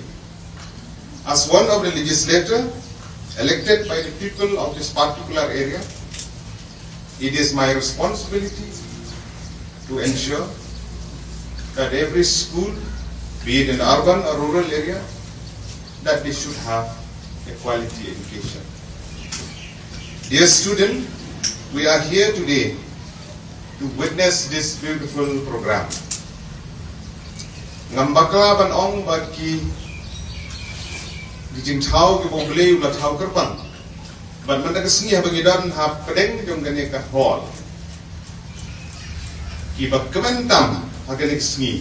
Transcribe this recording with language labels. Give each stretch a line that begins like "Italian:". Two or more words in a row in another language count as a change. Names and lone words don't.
English: As one of the legislators elected by the people of this particular area, it is my responsibility to ensure that every school, be it in urban or rural area, that they should have a quality education. Dear student, we are here today to witness this beautiful program.
Khasi: Ngambakla ban ong bat ki dijing thau ki bogle ula thau kerpang. Ban man kasni ha bangidan ha pedeng jong gane ka hall. Ki bak kementam ha gane sngi.